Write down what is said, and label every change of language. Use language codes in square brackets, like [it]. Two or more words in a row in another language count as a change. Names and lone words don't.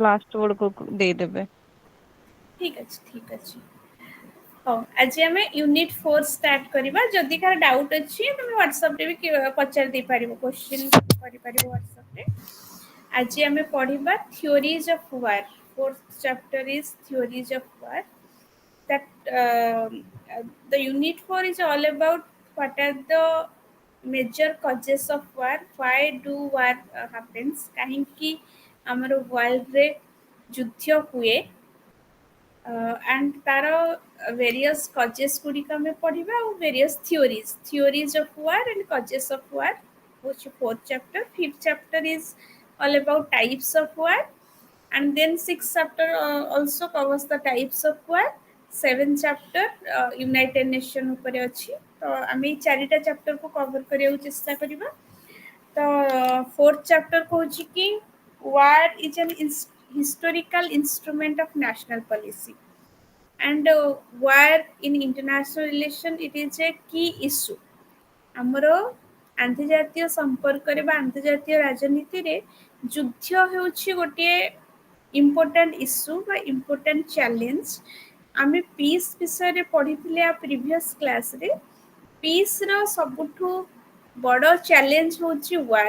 [or] ଲାଷ୍ଟ ବେଳକୁ ଦେଇଦେବେ। ଠିକ୍ ଅଛି ଠିକ୍ ଅଛି। ହଉ ଆଜି ଆମେ ୟୁନିଟ୍ 4 ଷ୍ଟାର୍ଟ କରିବା। ଯଦି କାହାର ଡାଉଟ୍ ଅଛି ତମେ ହ୍ୱାଟ୍ସଆପ୍‌ରେ ବି ପଚାରି ଦେଇପାରିବ, କ୍ୱେଶ୍ଚିନ୍ କରିପାରିବ ହ୍ୱାଟ୍ସଆପ୍‌ରେ। ଆଜି ଆମେ ପଢ଼ିବା [en] theories of war. Fourth chapter is theories of war. That the unit 4 is all about what are the major causes of war. Why do war happens? [or] କାହିଁକି ଆମର ୱାର୍ଲଡରେ ଯୁଦ୍ଧ ହୁଏ? [en] And ତାର various causes [or] ଗୁଡ଼ିକ ଆମେ ପଢ଼ିବା ଆଉ [en] various theories of war and causes of war ହେଉଛି 4th chapter. 5th chapter is all about types of war, and then 6th chapter also covers the types of war. 7th chapter [or] United Nation ଉପରେ ଅଛି। ତ ଆମେ ଏଇ 4ଟା ଚ୍ୟାପ୍ଟରକୁ କଭର୍ କରିବାକୁ ଚେଷ୍ଟା କରିବା। [en] ତ 4th chapter [or] କହୁଛି କି [en] war is an historical instrument of national policy, and war in international relation it is a key issue. [or] ଆମର ଆନ୍ତର୍ଜାତୀୟ ସମ୍ପର୍କରେ ବା ଆନ୍ତର୍ଜାତୀୟ ରାଜନୀତିରେ ଯୁଦ୍ଧ ହେଉଛି ଗୋଟିଏ [en] important issue [or] ବା [en] important challenge. [or] ଆମେ ପିସ୍ ବିଷୟରେ ପଢ଼ିଥିଲେ ଆ [en] previous classରେ। [or] ପିସ୍‌ର ସବୁଠୁ ବଡ଼ ଚ୍ୟାଲେଞ୍ଜ ହେଉଛି ୱାର୍।